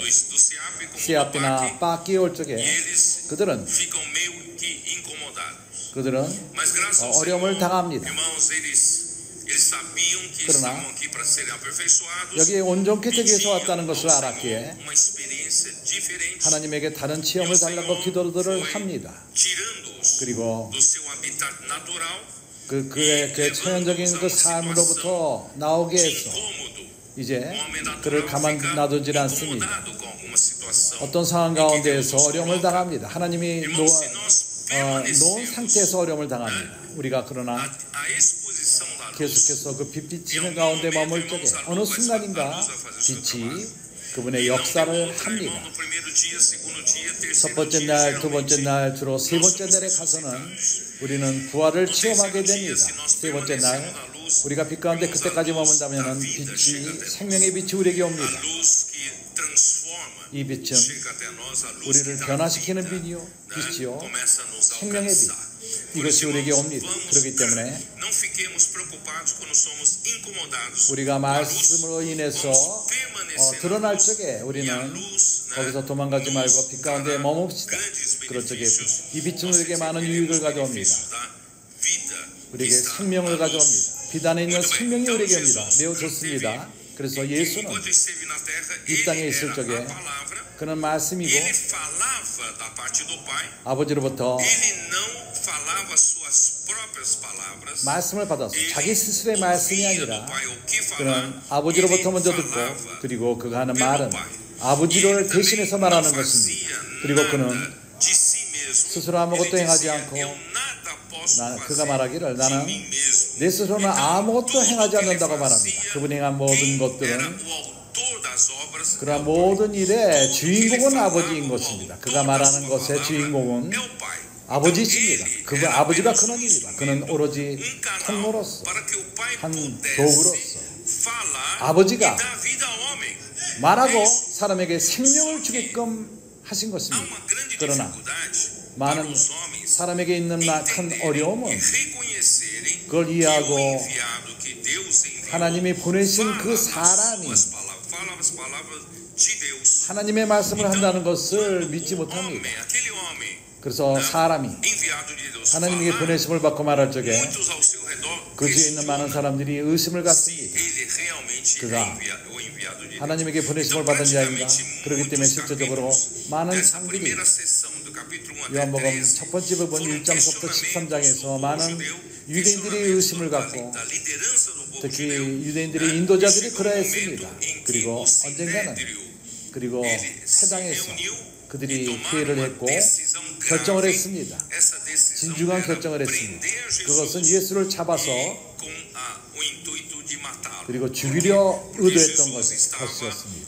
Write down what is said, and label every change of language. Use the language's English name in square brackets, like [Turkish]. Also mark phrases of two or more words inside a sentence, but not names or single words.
[Portuguese] do CEAP como do [Korean] 시아피나 PAC, 빡기에 올 적에 [Portuguese] e eles [Korean] 그들은 [Portuguese] ficam meio que incomodados. [Korean] 그들은 [Portuguese] Mas graças ao [Korean] 어려움을 [Portuguese] Senhor, [Korean] 당합니다. [Portuguese] irmãos, eles sabiam que [Korean] 그러나 [Portuguese] estavam aqui para serem aperfeiçoados. [Korean] 여기에 온전케 되기 위해서 [Portuguese] Pediam [Korean] 왔다는 [Portuguese] ao [Korean] 것을 [Portuguese] Senhor [Korean] 알았기에 [Portuguese] uma experiência diferente, [Korean] 하나님에게 다른 체험을 달라고 기도들을 합니다. [Portuguese] tirando-os [Korean] 그리고 [Portuguese] do seu habitat natural, [Korean] 그의 천연적인 그 삶으로부터 나오게 [Portuguese] de [Korean] 해서 [Portuguese] incômodo. [Korean] 이제 [Portuguese] Um homem [Korean] 그를 [Portuguese] natural [Korean] 가만 [Portuguese] fica [Korean] 놔두질 않습니다. [Portuguese] incomodado com alguma situação. [Korean] 어떤 상황 가운데에서 어려움을 당합니다. 하나님이 [Portuguese] Irmãos, se nós [Korean] 놓은 [Portuguese] permanecemos [Korean] 상태에서 어려움을 당합니다. 우리가 그러나 [Portuguese] a exposição da luz, [Korean] 계속해서 그 빛 비치는 가운데 머물 적에 어느 순간인가 빛이 그분의 역사를 합니다. [Portuguese] no primeiro dia, segundo dia, [Korean] 첫 [Portuguese] terceiro [Korean] 번째 [Portuguese] dia, [Korean] 날, 두 번째 [Portuguese] geralmente, [Korean] 날, 주로 세 번째 날에 가서는 우리는 부활을 체험하게 됩니다. 세 번째 날, 우리가 빛 가운데 그때까지 머문다면 빛이, 생명의 빛이 우리에게 [Portuguese] a [Korean] 옵니다. [Portuguese] luz que transforma, [Korean] 이 빛은 [Portuguese] chega até nós, a luz que [Korean] 우리를 [Portuguese] dá [Korean] 변화시키는 [Portuguese] vida, [Korean] 빛이요, [Portuguese] né, [Korean] 빛이요, [Portuguese] começa a nos [Korean] 생명의 빛. [Portuguese] alcançar. [Korean] 이것이 우리에게 옵니다. 그렇기 때문에 [Portuguese] não fiquemos preocupados quando somos incomodados. [Korean] 우리가 말씀으로 인해서 드러날 적에 우리는 거기서 도망가지 말고 빛 가운데 머뭅시다. 그럴 적에 이 빛은 우리에게 많은 유익을 가져옵니다. 우리에게 생명을 가져옵니다. 빛 안에 있는 생명이 우리에게 옵니다. 매우 좋습니다. 그래서 예수는 이 땅에 있을 적에 그는 말씀이고 [Portuguese] ele falava da parte do Pai, [Korean] 아버지로부터 [Portuguese] ele não falava suas próprias palavras. [Korean] 말씀을 받아서 자기 스스로의 말씀이 [Portuguese] Ouvia do [Korean] 아니라 [Portuguese] Pai o que [Korean] 그는 [Portuguese] falava, [Korean] 아버지로부터 먼저 [Portuguese] ele [Korean] 듣고 [Portuguese] falava [Korean] 그리고 그가 하는 [Portuguese] pelo [Korean] 말은 [Portuguese] Pai. [Korean] 아버지를 [Portuguese] Ele também [Korean] 대신해서 [Portuguese] não [Korean] 말하는 [Portuguese] fazia [Korean] 것입니다. 그리고 그는 [Portuguese] nada de si mesmo. [Korean] 스스로 아무것도 [Portuguese] Ele [Korean] 행하지 [Portuguese] dizia, [Korean] 않고 [Portuguese] eu nada posso [Korean] 그가 [Portuguese] fazer [Korean] 말하기를 [Portuguese] de [Korean] 나는 [Portuguese] mim mesmo. [Korean] 내 스스로는 아무것도 행하지 않는다고 말합니다. 그분이 행한 모든 [Portuguese] Quem era [Korean] 것들은 [Portuguese] o autor das obras [Korean] 그러나 모든 일의 주인공은 아버지인 것입니다. 그가 말하는 것의 주인공은 [Portuguese] é o Pai. [Korean] 아버지십니다. 그분 아버지가 그런 일이다. 그는 오로지 통로로서 [Portuguese] Para que o Pai [Korean] 한 [Portuguese] pudesse [Korean] 도구로서 [Portuguese] falar [Korean] 아버지가 [Portuguese] e dar vida ao homem. [Korean] 말하고 사람에게 생명을 주게끔 하신 [Portuguese] Há [Korean] 것입니다. [Portuguese] uma grande [Korean] 그러나 [Portuguese] dificuldade para [Korean] 많은 [Portuguese] os homens [Korean] 사람에게 있는 큰 [Portuguese] entenderem [Korean] 어려움은 [Portuguese] e reconhecerem [Korean] 그걸 [Portuguese] que o [Korean] 이해하고 [Portuguese] enviado que Deus enviou [Korean] 하나님이 보내신 그 [Portuguese] fala [Korean] 사람이 [Portuguese] as palavras de Deus. [Korean] 하나님의 말씀을 한다는 것을 믿지 못합니다. [Portuguese] Aquele homem [Korean] 그래서 사람이 [Portuguese] enviado de Deus [Korean] 하나님에게 [Portuguese] falar, [Korean] 보내심을 받고 말할 적에 [Portuguese] muitos ao seu redor [Korean] 그 주위에 있는 많은 사람들이 의심을 [Portuguese] se [Korean] 갖습니다. [Portuguese] ele realmente [Korean] 그가 [Portuguese] é o enviado de Deus. [Korean] 하나님에게 보내심을 받은 자인가? 그렇기 때문에 실제적으로 많은 [Portuguese] Nessa [Korean] 상들이 [Portuguese] primeira sessão do capítulo 1 até [Korean] 요한복음 13 첫 번째 부분 1장부터 13장에서 많은 유대인들이 의심을 갖고 [Portuguese] da liderança do povo [Korean] 특히 [Portuguese] judeu. [Korean] 유대인들의 인도자들이 그러했습니다. 그리고 언젠가는 그리고 회당에서 그들이 회의를 했고 결정을 했습니다. 진중한 결정을 했습니다. 그것은 예수를 잡아서 그리고 죽이려 의도했던 것이었습니다.